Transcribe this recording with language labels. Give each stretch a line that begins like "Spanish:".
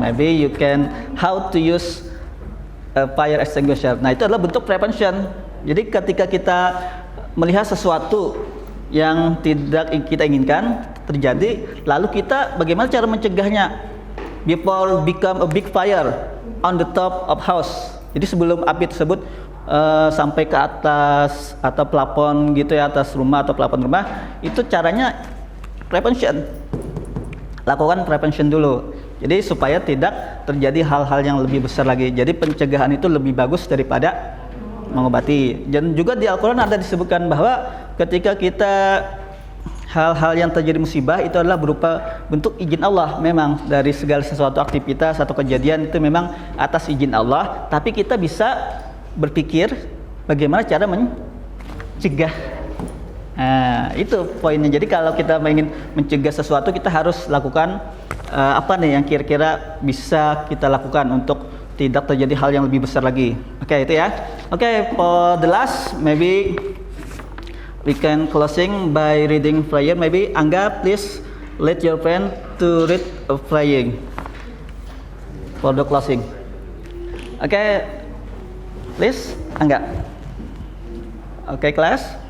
English: Maybe you can how to use a fire extinguisher.
Indonesian: Nah, itu adalah bentuk prevention. Jadi ketika kita melihat sesuatu yang tidak kita inginkan terjadi, lalu kita bagaimana cara mencegahnya
English: before become a big fire on the top of house.
Indonesian: Jadi sebelum api tersebut sampai ke atas atau plafon gitu ya, atas rumah atau plafon rumah, itu caranya prevention. Lakukan prevention dulu. Jadi supaya tidak terjadi hal-hal yang lebih besar lagi. Jadi pencegahan itu lebih bagus daripada mengobati. Dan juga di Al-Quran ada disebutkan bahwa ketika kita hal-hal yang terjadi musibah itu adalah berupa bentuk izin Allah. Memang dari segala sesuatu aktivitas atau kejadian itu memang atas izin Allah, tapi kita bisa berpikir bagaimana cara mencegah. Nah, itu poinnya. Jadi kalau kita ingin mencegah sesuatu, kita harus lakukan apa nih yang kira-kira bisa kita lakukan untuk tidak terjadi hal yang lebih besar lagi. Oke, itu ya.
English: Oke, for the last, maybe we can closing by reading prayer. Maybe Angga, please let your friend to read a praying for the closing. Oke, please Angga. Oke, class.